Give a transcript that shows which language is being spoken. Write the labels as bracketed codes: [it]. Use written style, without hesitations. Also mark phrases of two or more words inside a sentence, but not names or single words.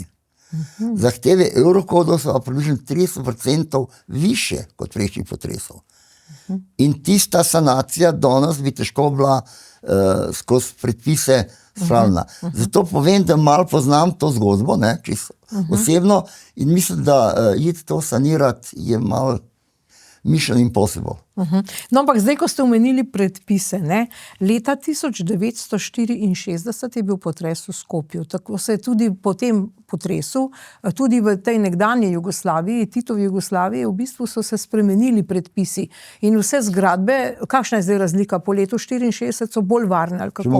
[sl] Zahteve evrokodov so približno 30% više kot prejšnjih potresov. In tista sanacija danes bi težko bila skozi predpise spravljena. Zato povem, da malo poznam to zgodbo, ne, čisto osebno, in mislim, da iti to sanirati je malo [en] mission impossible. [sl] No, ampak zdaj, ko ste omenili predpise, ne, leta 1964 je bil potres v Skopju. Tako se je tudi po tem potresu, tudi v tej nekdanji Jugoslaviji, Titovi Jugoslaviji, v bistvu so se spremenili predpisi. In vse zgradbe, kakšna je zdaj razlika? Po letu 64 so bolj varne, ali kako?